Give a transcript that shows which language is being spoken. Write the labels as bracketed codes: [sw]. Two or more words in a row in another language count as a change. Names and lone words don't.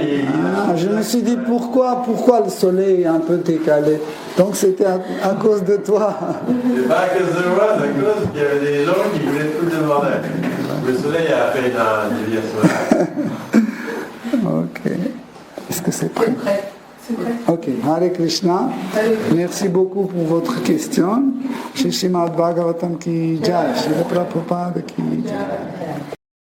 [fr] je me suis dit pourquoi le soleil est un peu décalé ? Donc c'était à cause de toi. C'est pas à cause de moi, c'est à cause qu'il y avait des gens qui voulaient tout le bordel. Le soleil a fait une déviation. Ok. Est-ce que c'est prêt ? C'est prêt. C'est prêt. [sa] Ok. हरे कृष्ण. [fr] Merci beaucoup pour votre question. [hi] श्री श्रीमद् भागवतम् की जय. श्री प्रभुपाद की जय.